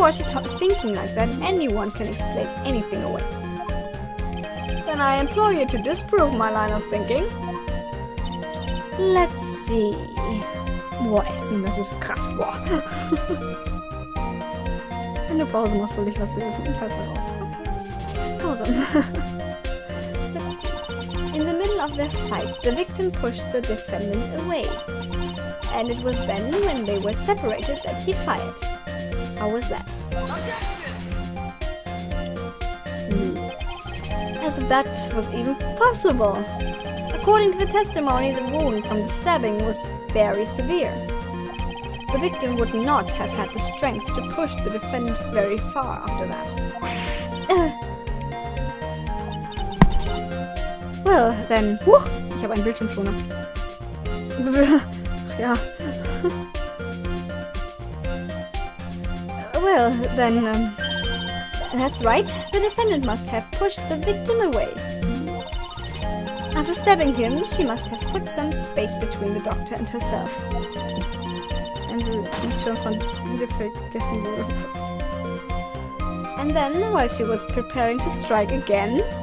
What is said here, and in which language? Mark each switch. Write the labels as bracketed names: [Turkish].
[English] was she thinking like that? Anyone can explain anything away. Then I implore you to disprove my line of thinking. Let's see. [German] Boah, Essen, das ist krass. Boah. Wenn du Pause machst, hol ich was zu essen. Ich weiß raus. [English] Okay. Pause. Let's see. In the middle of their fight, the victim pushed the defendant away. And it was then, when they were separated, that he fired. How was that? As if that was even possible. According to the testimony, the wound from the stabbing was very severe. The victim would not have had the strength to push the defendant very far after that. Well, then... [German] ich habe einen Bildschirmschoner. Ja. [English] Well, then... that's right. The defendant must have pushed the victim away. After stabbing him, she must have put some space between the doctor and herself. [German] Wenn sie nicht schon von Bielefeld gegessen wurde. [English] And then, while she was preparing to strike again...